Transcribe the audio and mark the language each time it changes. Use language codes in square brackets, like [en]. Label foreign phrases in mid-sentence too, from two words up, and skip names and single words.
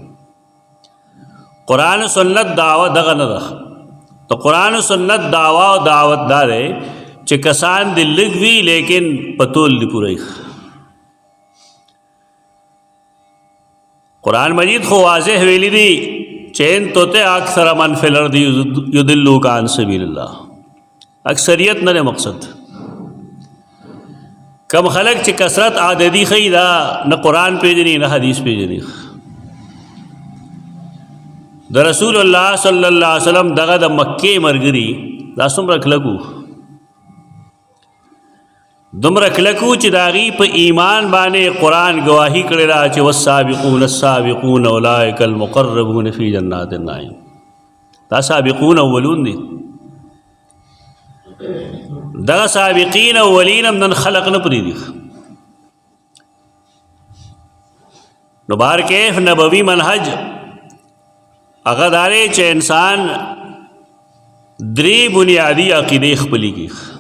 [ps] قرآن سنت دعوه دغه نه ده. تو قرآن سنت دعوه او دعوت دا دی چې کسان دې لږ وي لیکن په تول دې پوره وي. قرآن مجید خو واضح ویلی دی چې [ar] ان تطع اکثر من فی الارض یضلوک عن سبیل الله. [ps] اکثریت نه دی مقصد. کم خلق چې کثرت عددي ښیي دا نه قرآن پیژني نه حدیث پیژني. د رسول الله [ar] صلی الله علیه وسلم [ps] دغه د مکې ملګري دا څومره کلکو دومره کلکو چې د هغې په ایمان باندې قرآن ګواهي کړې ده چې [ar] والسابقون السابقون اولئک المقربون فی جنات النعیم. [ps] دا سابقون اولون دي. دغه سابقین اولین هم نن خلق نه پرېږدي. نو بهر کیف نبوي منهج هغه دا دی چې انسان درې بنیادي عقیدې خپلې کړي.